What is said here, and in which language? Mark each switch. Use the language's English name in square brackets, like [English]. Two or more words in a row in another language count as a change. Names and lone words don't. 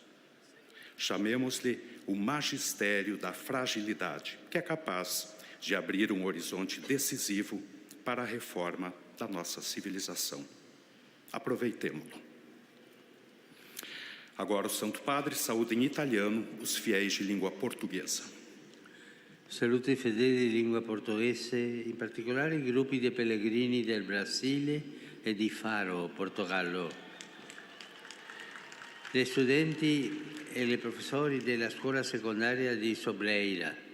[Portuguese] Chamemos-lhe o magistério da fragilidade, que é capaz de abrir um horizonte decisivo para a reforma da nossa civilização. Aproveitemo-lo. Agora o Santo Padre saúda em italiano os fiéis de língua portuguesa. [Italian] Saluto i fedeli di lingua portoghese, in particolare i gruppi di pellegrini del Brasile e di Faro, Portogallo. Gli studenti e i professori della scuola secondaria di Sobreira.